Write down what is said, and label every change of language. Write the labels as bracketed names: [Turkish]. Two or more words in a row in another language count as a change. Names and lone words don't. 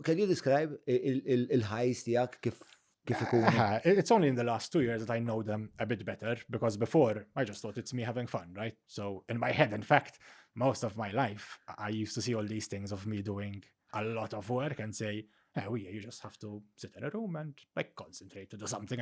[English] can you describe [Maltese] il-highs tijak kif ikunu? [English] It's only in the last 2 years that I know them a bit better, because before I just thought it's me having fun, right? So in my head, in fact, most of my life, I used to see all these things of me doing a lot of work and say, oh yeah, you just have to sit in a room and like concentrate to do something.